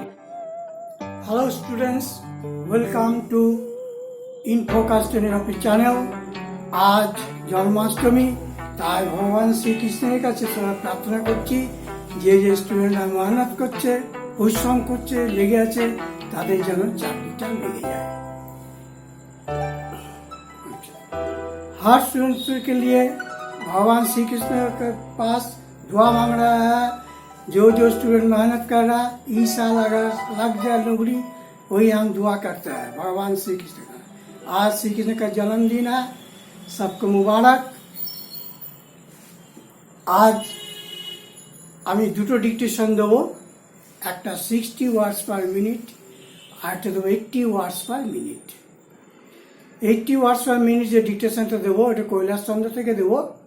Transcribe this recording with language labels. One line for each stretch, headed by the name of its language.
English: Hello students, welcome to INFOCUS STENOGRAPHY channel।
Bangla: আজ জন্মাষ্টমী, তাই ভগবান শ্রীকৃষ্ণের কাছে সবাই প্রার্থনা করছি যে যে স্টুডেন্টরা মেহনত করছে, পরিশ্রম করছে, লেগে আছে, তাদের যেন চাকরিটা লেগে যায়।
Hindi: हर स्टूडेंट्स के लिए भगवान श्री कृष्ण के पास दुआ मांग रहा है। जो स्टूडेंट मेहनत कर रहा है, इस साल अगर लग जाए नौकरी, वही हम दुआ करते हैं भगवान श्री कृष्ण का। आज श्री कृष्ण का जन्मदिन है, सबको मुबारक।
Bangla: आज আমি দুটো ডিকটেশন দেবো, একটা 60 ওয়ার্ডস পার মিনিট আর একটা দেবো 80 ওয়ার্ডস পার মিনিট। 80 ওয়ার্ডস পার মিনিট যে ডিকটেশনটা দেবো, এটা কৈলাসচন্দ্র থেকে দেবো।